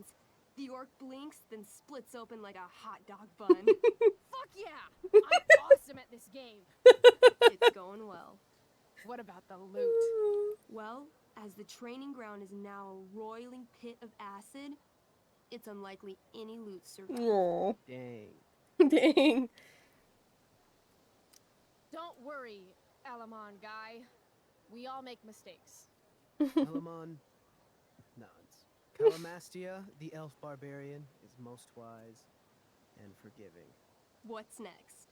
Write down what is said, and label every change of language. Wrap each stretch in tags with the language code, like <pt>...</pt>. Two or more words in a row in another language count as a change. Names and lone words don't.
<en>The orc blinks, then splits open like a hot dog bun. Fuck yeah! I'm awesome at this game. It's going well. What about the loot? Well, as the training ground is now a roiling pit of acid, it's unlikely any loot survived. Aw. Dang. Dang. Don't worry, Alamon guy. We all make mistakes. Elamon nods. Calamastia, the elf barbarian, is most wise and forgiving. What's next?</en>